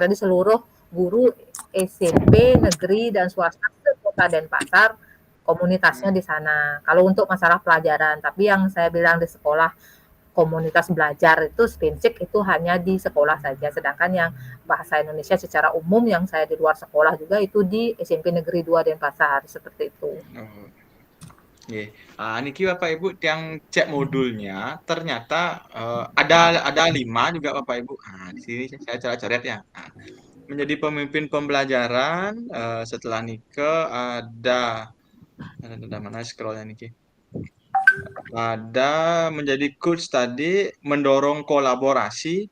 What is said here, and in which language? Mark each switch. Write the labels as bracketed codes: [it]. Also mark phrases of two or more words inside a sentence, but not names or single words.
[id] Jadi seluruh guru SMP negeri dan swasta sekota Denpasar komunitasnya di sana. Kalau untuk masalah pelajaran, tapi yang saya bilang di sekolah komunitas belajar itu Spinsik itu hanya di sekolah saja. Sedangkan yang bahasa Indonesia secara umum yang saya di luar sekolah juga itu di SMP Negeri 2 Denpasar seperti itu. [ban] Oh. Nggih. [id] Niki Bapak Ibu yang cek modulnya ternyata ada 5 juga Bapak Ibu. Di sini saya coret ya. Menjadi pemimpin pembelajaran setelah Nike ada mana scrollnya Niki. Ada menjadi coach tadi, mendorong kolaborasi.